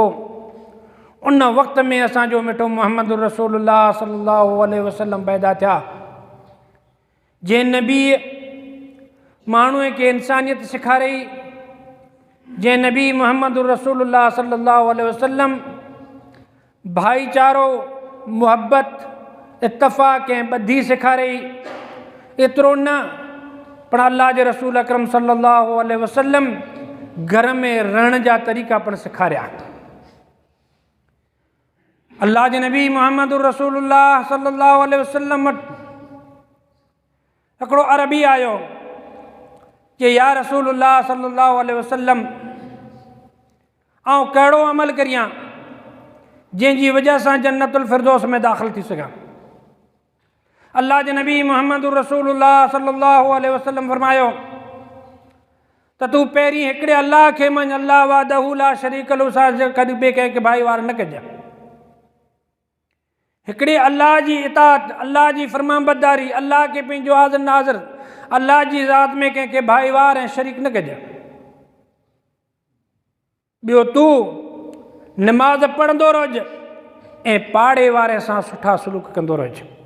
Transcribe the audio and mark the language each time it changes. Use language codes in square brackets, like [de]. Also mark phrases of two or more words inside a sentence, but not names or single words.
[sd] उन वक़्त में असांजो मिठो मुहम्मद [ar] رسول الله صلى الله عليه وسلم [sd] पैदा थिया, जंहिं नबी माण्हूअ खे इंसानियत सेखारियई, जंहिं नबी मुहम्मद [ar] رسول الله صلى الله عليه وسلم [sd] भाईचारो, मुहब्बत, इत्तफ़ाक़ ऐं ॿधी सेखारियई। एतिरो न पर अल्लाह जे रसूल अकरम [ar] صلى الله عليه وسلم [sd] घर में रहण जा तरीक़ा पिणु सेखारिया। अल्लाह जे नबी मुहम्मद [ar] رسول الله صلى الله عليه وسلم [sd] वटि हिकिड़ो अरबी आयो कि [ar] يا رسول الله صلى الله عليه وسلم, [sd] आउं कहिड़ो अमल करियां जंहिंजी वजह सां जन्नतुल फिरदौस में दाख़िल थी सघां। अल्लाह जे नबी मुहम्मद [ar] رسول الله صلى الله عليه وسلم [sd] फरमायो त तूं पहिरीं हिकिड़े अल्लाह खे मञ, [ar] الله وحده لا شريك له, [sd] सां कॾहिं ॿिए कंहिंखे भाईवार न कजां। हिकिड़े अल्लाह जी इताअत, अल्लाह जी फरमाबरदारी, अल्लाह खे पंहिंजो हाज़िर नाज़िर, अल्लाह जी ज़ात में कंहिंखे भाईवार ऐं शरीक न कजां। ॿियो, तूं नमाज़ पढ़ंदो रहिज ऐं पाड़े वारे सां सुठा सलूक कंदो रहिज।